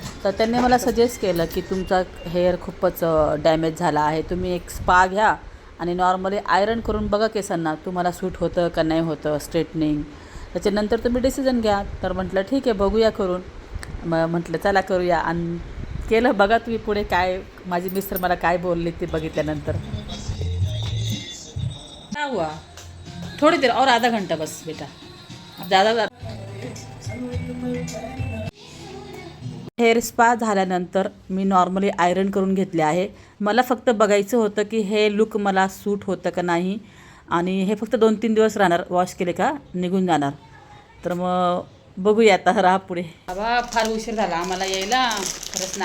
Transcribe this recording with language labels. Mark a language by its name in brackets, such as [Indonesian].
[Marathi] तर त्यांनी मला सजेस्ट केलं की तुमचा हेअर खूपच डॅमेज झाला आहे, तुम्ही एक स्पा घ्या आणि नॉर्मली आयरन करून बघा केसांना तुम्हाला सूट होतं का नाही होतं स्ट्रेटनिंग. त्याच्यानंतर तुम्ही डिसिजन घ्या. तर म्हटलं ठीक आहे बघूया करून. मग म्हटलं चला करूया. आणि केलं. बघा तुम्ही पुढे काय माझी मिस्टर मला काय बोलले ते बघितल्यानंतर. [Hindi] क्या हुआ? थोड़ी देर और, आधा घंटा बस बेटा. ज़्यादा. [Marathi] हेअर स्पा झाल्यानंतर मी नॉर्मली आयरन करून घेतले आहे. मला फक्त बघायचं होतं की हे लुक मला सूट होतं का नाही. आणि हे फक्त 2-3 दिवस राहणार. वॉश केले का निघून जाणार. तर मग बघूया आता राहा पुढे. बाबा फार उशीर झाला आम्हाला यायला. खरंच ना.